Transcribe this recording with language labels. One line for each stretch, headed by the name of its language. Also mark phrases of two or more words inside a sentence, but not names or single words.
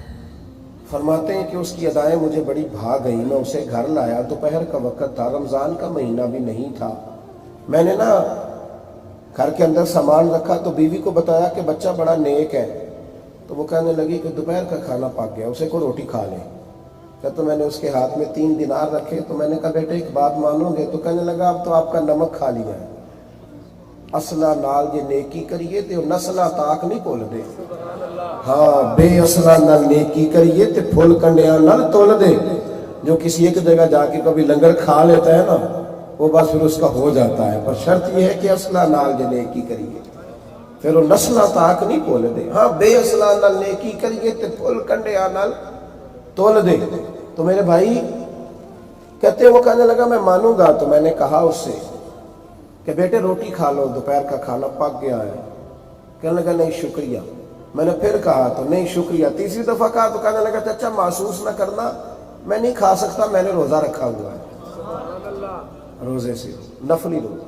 Urdu: تو فرماتے ہیں کہ اس کی ادائیں مجھے بڑی بھا گئی، میں اسے گھر لایا، دوپہر کا وقت تھا، رمضان کا مہینہ بھی نہیں تھا، میں نے نا گھر کے اندر سامان رکھا تو بیوی کو بتایا کہ بچہ بڑا نیک ہے، تو وہ کہنے لگی کہ دوپہر کا کھانا پک گیا، اسے کو روٹی کھا لے۔ تو میں نے اس کے ہاتھ میں 3 دینار رکھے، تو میں نے کہا بیٹے ایک بات مانو گے؟ تو کہنے لگا اب تو آپ کا نمک کھا لیا ہے،
Punjabi: اصلہ نال یہ نیکی کریے تے نسلہ تاک نہیں بھول دے، ہاں بے اصلہ نال نیکی کریے تے پھول کنڈیاں نال تول دے۔
Urdu: جو کسی ایک جگہ جا کے کبھی لنگر کھا لیتا ہے نا، وہ بس پھر اس کا ہو جاتا ہے، پر شرط یہ ہے کہ
Punjabi: اصلہ نال یہ نیکی کریے، پھر وہ نسلہ تاک نہیں بھول دے، ہاں بے اصلہ نال نیکی کریے تے پھول کنڈیاں نال تول دے۔
Urdu: تو میرے بھائی کہتے ہیں وہ کہنے لگا میں مانوں گا، تو میں نے کہا اس سے کہ بیٹے روٹی کھا لو، دوپہر کا کھانا پک گیا ہے۔ کہنے لگا نہیں شکریہ۔ میں نے پھر کہا تو نہیں شکریہ، تیسری دفعہ کہا تو کہنے لگا چچا محسوس نہ کرنا، میں نہیں کھا سکتا، میں نے روزہ رکھا ہوا ہے، روزے سے نفلی روزہ۔